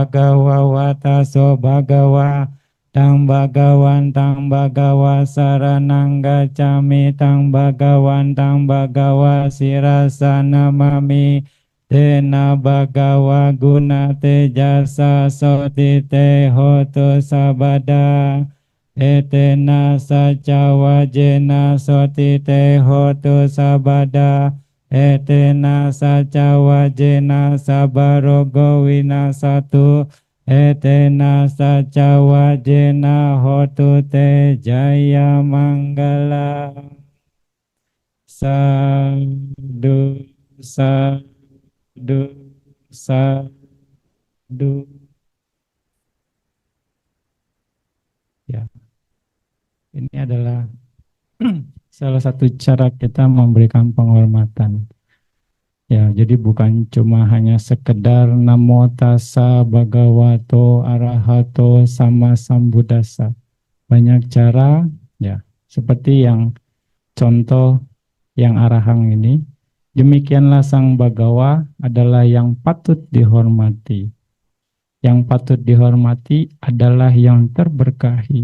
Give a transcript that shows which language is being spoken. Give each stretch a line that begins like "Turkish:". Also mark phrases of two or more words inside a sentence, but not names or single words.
Pali: Wata So Bhagawa Tang Bhagawantang Bhagawa Saranang Gacchami Tang Bhagawantang Bhagawa Sirasa Namami Tena Bhagawa Guna Tejasa Soti Te Hotu Sabada Etena Saca Wajena Soti Te Hotu Sabada Etena Saca Wajena Sabarogo Winasatu Etena Saca Wajena Hotu Te Jaya Manggala Sadhu Sadhu Sadhu.
Indonesian: Ya, ini adalah salah satu cara kita memberikan penghormatan. Ya, jadi bukan cuma hanya sekedar
Pali: namo tassa bhagavato arahato sama sambuddhassa.
Indonesian: Banyak cara, ya. Seperti yang contoh yang arahang ini, demikianlah Sang Bagawa adalah yang patut dihormati. Yang patut dihormati adalah yang terberkahi.